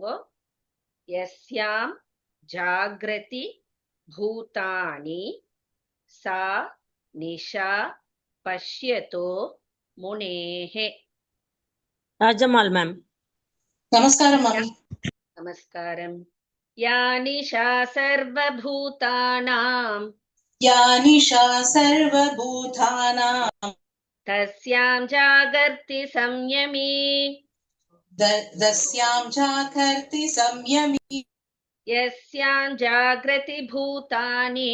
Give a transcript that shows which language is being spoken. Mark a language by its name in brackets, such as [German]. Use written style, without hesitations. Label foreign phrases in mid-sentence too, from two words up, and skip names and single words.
[Sanskrit] यस्यां जाग्रति भूतानि सा निशा पश्यतो मुनेः. [Tamil] ராஜம்மாள் மேம். நமஸ்காரம் மாமி. [Sanskrit] நமஸ்காரம். या निशा सर्वभूतानां या निशा सर्वभूतानां तस्यां जागर्ति संयमी दस्यां जागर्ति संयमी यस्यां जागृति भूतानि